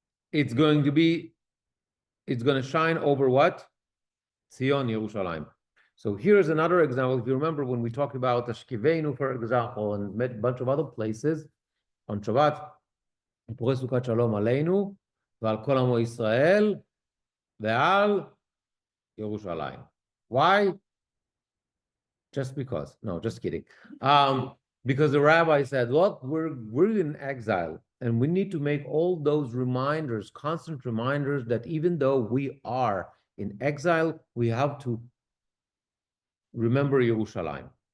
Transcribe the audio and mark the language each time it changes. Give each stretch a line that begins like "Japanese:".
English: It's going to shine over what? Zion, Yerushalayim. So here's another example. If you remember when we talked about Ashkivenu, for example, and a bunch of other places on Shabbat,
Hebrew: ופורס סוכת שלום עלינו ועל כל עמו ישראל ועל ירושלים.
English: Why? Just because. No, just kidding. Because the rabbi said, look, we're in exile, and we need to make all those reminders, constant reminders, that even though we are in exile, we have to remember Yerushalayim.